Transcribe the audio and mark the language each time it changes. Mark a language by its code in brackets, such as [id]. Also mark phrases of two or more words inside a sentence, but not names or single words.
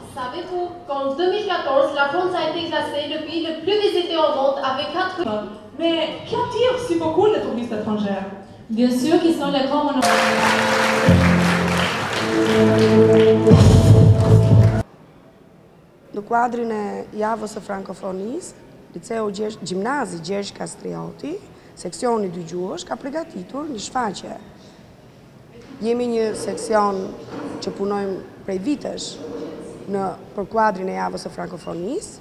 [fr] Savez-vous qu'en 2014, la France a été classée le pays le plus visité au monde avec 4... Mais qu'attirent si beaucoup les touristes étrangers? Bien sûr qu'ils sont les grands monuments. [sq] Në kuadrin e javës së frankofonisë, Liceu Gjimnazi Gjergj Kastrioti, seksioni dy gjuhësh, ka përgatitur një shfaqje. Jemi një seksion që punojmë prej vitesh për kuadrin e javës së frankofonisë.